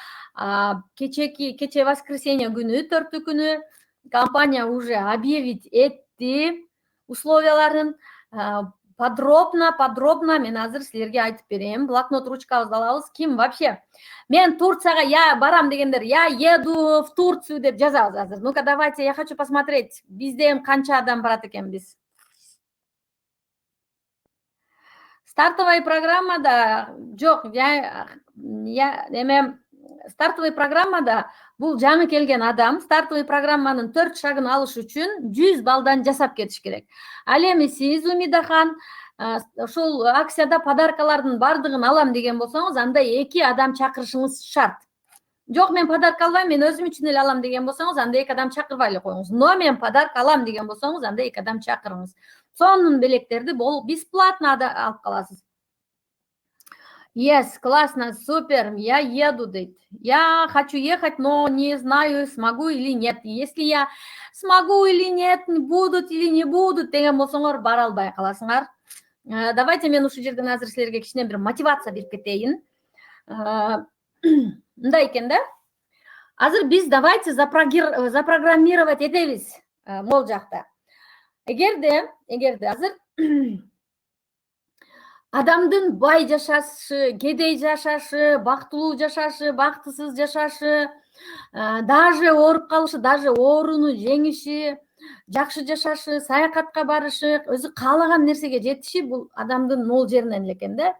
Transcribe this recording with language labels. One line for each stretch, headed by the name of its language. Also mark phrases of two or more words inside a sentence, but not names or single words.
Kyrgyz: Кече воскресенье күнү, 4-күнү компания
Russian: уже объявить
Kyrgyz: этти условияларын. Подробно мен азыр силерге айтып берем. Блокнот, ручкабызды алабыз. Ким вообще мен Турцияга я барам дегендер,
Russian: я еду в Турцию
Kyrgyz: деп жазабыз азыр.
Russian: Ну-ка, давайте, я хочу посмотреть.
Kyrgyz: Бизде канча адам барат экенбиз. Стартовый программада жок, стартовый программада бул жаңы келген адам стартовый программанын 4 шагын алыш үчүн 100 балдан жасап кетиш керек. Ал эми сиз, Умидахан, ошол акцияда подаркалардын бардыгын алам деген болсоңуз, анда 2 адам чакырышыңыз шарт. Жок, мен подарка албайм, мен өзүм үчүн эле алам деген болсоңуз, анда 2 адам чакырбай эле коюңуз. Но мен подарка алам деген болсоңуз, анда 2 адам чакырыңыз. Сонун белектерди бесплатно алып каласыз.
Russian: Yes, классно, супер, я еду, дейт. Я хочу ехать, но не знаю, смогу или нет. Если я смогу или нет, будут или не будут,
Kyrgyz: деген болсоңор бара албай каласыңар. Давайте мен ушул жерден азыр силерге кичине бир мотивация берип кетейин. Мындай экен да. Азыр биз
Russian: давайте запрограммировать
Kyrgyz: этебиз могул жакта. Эгерде азыр адамдын бай жашашы, кедей жашашы, бактылуу жашашы, бактысыз жашашы, даже ооруп калышы, даже ооруну жеңиши, жакшы жашашы, саякатка барышы, өзү каалаган нерсеге жетиши бул адамдын мол жеринен эле экен да.